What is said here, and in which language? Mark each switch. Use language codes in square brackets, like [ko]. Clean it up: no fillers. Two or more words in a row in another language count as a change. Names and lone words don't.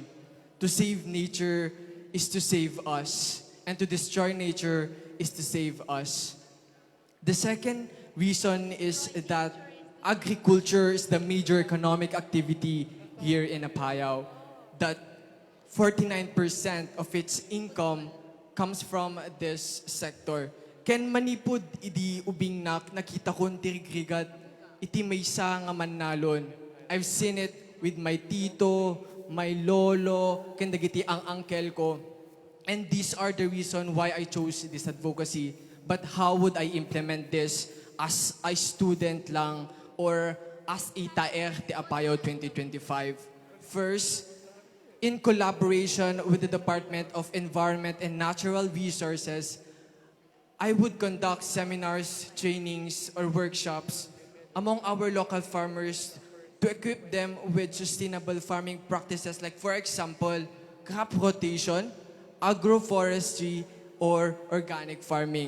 [en] To save nature is to save us, and to destroy nature is to save us. The second reason is that agriculture is the major economic activity here in Apayao. That 49% of its income comes from this sector. [ilo] Ken manipud idi ubing nakita kon tirigrigat iti maysa nga mannalon. [en] I've seen it with my tito, my lolo, [ilo] ken dagiti ang uncle ko. [en] And these are the reason why I chose this advocacy. But how would I implement this as a student lang or as a Taer ti Apayao 2025? First, in collaboration with the Department of Environment and Natural Resources, I would conduct seminars, trainings, or workshops among our local farmers to equip them with sustainable farming practices like, for example, crop rotation, agroforestry, or organic farming.